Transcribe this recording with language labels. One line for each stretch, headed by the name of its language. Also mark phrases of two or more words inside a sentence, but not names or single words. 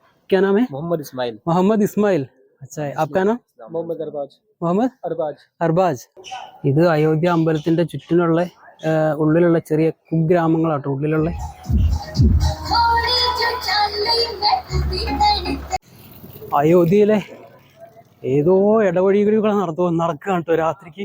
Hindi: क्या नाम है? मोहम्मद इस्माइल। मोहम्मद इस्माइल। अच्छा है, आपका नाम? मोहम्मद अरबाज।
Malayalam: മുഹമ്മദ് അർബാജ്. അർബാജ്. ഇത് അയോധ്യ അമ്പലത്തിന്റെ ചുറ്റിനുള്ള ഉള്ളിലുള്ള ചെറിയ കുഗ്രാമങ്ങളാട്ടോ ഉള്ളിലുള്ള. അയോധ്യയിലെ ഏതോ ഇടവഴികളിലൂടെ നടക്കുകയാണ് കേട്ടോ രാത്രിക്ക്.